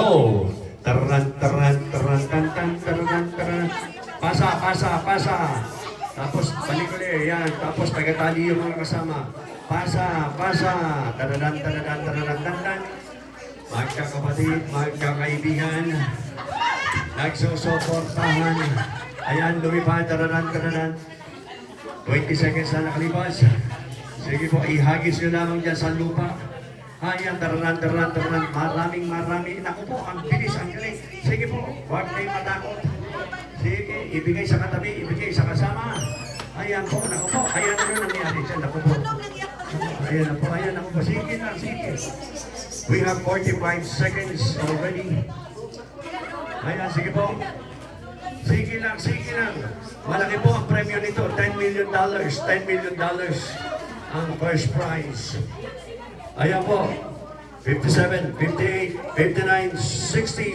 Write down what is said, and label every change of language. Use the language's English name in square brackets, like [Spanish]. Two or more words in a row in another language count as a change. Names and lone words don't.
[Filipino] Taran, taran, taran, tan, tan, taran, taran. Pasa, pasa, pasa. Tapos balik ulit, yan. Tapos tagatali yung mga kasama. Pasa, pasa. Taradan, taradan, taradan, tan, tan. Magkakapatid, magkakaibigan. Nagsusuportahan. Ayan, lumipad, taradan, taradan. 20 seconds na nakalipas. Sige po, ihagis nyo lamang dyan sa lupa. Ayan, tararan, tararan, tararan. Maraming, marami. Naku po, ang bilis, ang galing. Sige po, huwag kayong matakot. Sige, ibigay sa katabi, ibigay sa kasama. Ayan po, naku po. Ayan na yung nangyari dyan, naku po. Ayan na po, ayan, naku po. Sige na, sige. [English] We have 45 seconds already. [Filipino] Ayan, sige po. Sige lang, sige lang. Malaki po ang premyo nito, $10 million. $10 million ang [English] first prize. [Filipino] Ayan po. 57, 58, 59, 60.